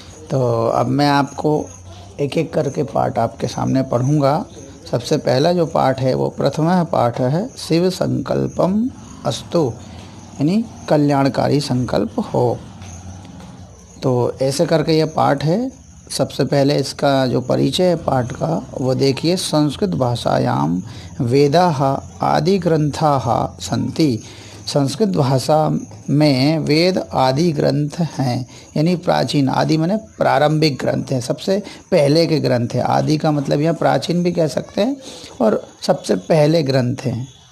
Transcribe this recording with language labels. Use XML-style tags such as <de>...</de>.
<hi>तो अब मैं आपको एक एक करके पाठ आपके सामने पढ़ूंगा। सबसे पहला जो पाठ है वो प्रथम पाठ है शिव संकल्पम अस्तु, यानी कल्याणकारी संकल्प हो। तो ऐसे करके यह पाठ है। सबसे पहले इसका जो परिचय है पाठ का वो देखिए।</hi> <sa>संस्कृत भाषायाम वेदाः आदि ग्रंथाः सन्ति।</sa> <hi>संस्कृत भाषा में वेद आदि ग्रंथ हैं, यानी प्राचीन। आदि माने प्रारंभिक ग्रंथ हैं, सबसे पहले के ग्रंथ हैं। आदि का मतलब यह प्राचीन भी कह सकते हैं और सबसे पहले ग्रंथ हैं।</hi>